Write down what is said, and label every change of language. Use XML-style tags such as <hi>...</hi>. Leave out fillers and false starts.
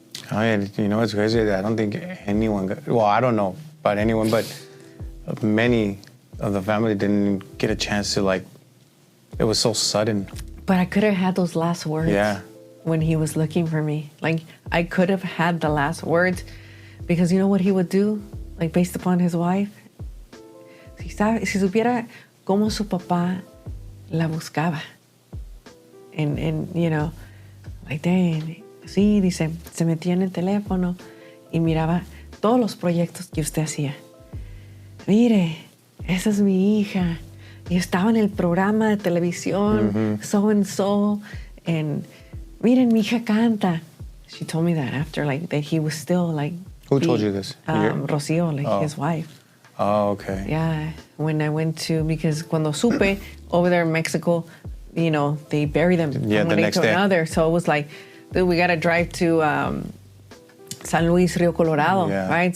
<en>Oh yeah, you know what's crazy? I don't think anyone got, well, I don't know about anyone, but many of the family didn't get a chance to, like, it was so sudden. But I could have had those last words. Yeah. When he was looking for me. Like, I could have had the last words, because you know what he would do? Like, based upon his wife?</en> <es>Si supiera cómo su papá la buscaba.</es> <en>And you know, like, dang,</en> <es>sí, dice, se metía en el teléfono y miraba todos los proyectos que usted hacía. Mire, esa es mi hija. Y estaba en el programa de televisión,</es> <en>so and so, and</en> <es>miren, mi hija canta.</es> <en>She told me that after, like, that he was still, like... Who told you this? Rocío, like, his wife. Oh, okay. Yeah, when I went to, because</en> <es>cuando supe,</es> <en>over there in Mexico, you know, they bury them from one day to another. So it was like, dude, we got to drive to San Luis, Rio Colorado, right?</en>